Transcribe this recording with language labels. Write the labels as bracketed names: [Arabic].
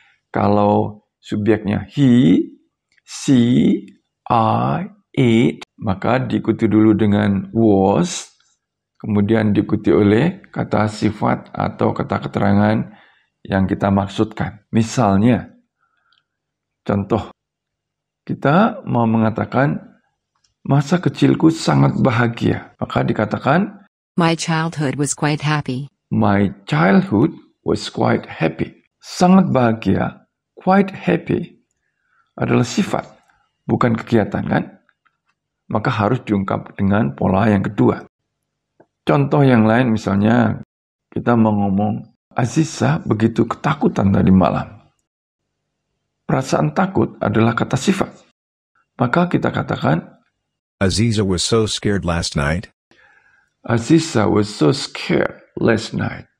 [Indonesian] Kalau subjeknya he, she, I, it, maka diikuti dulu dengan was, kemudian diikuti oleh kata sifat atau kata keterangan yang kita maksudkan. Misalnya, contoh, kita mau mengatakan masa kecilku sangat bahagia, maka dikatakan [English] My childhood was quite happy. My childhood was quite happy. [Indonesian] Sangat bahagia, [English] quite happy [Indonesian] adalah sifat, bukan kegiatan kan? Maka harus diungkap dengan pola yang kedua. Contoh yang lain misalnya, kita mau ngomong, Aziza begitu ketakutan tadi malam. Perasaan takut adalah kata sifat. Maka kita katakan, [English] Aziza was so scared last night. Aziza was so scared last night.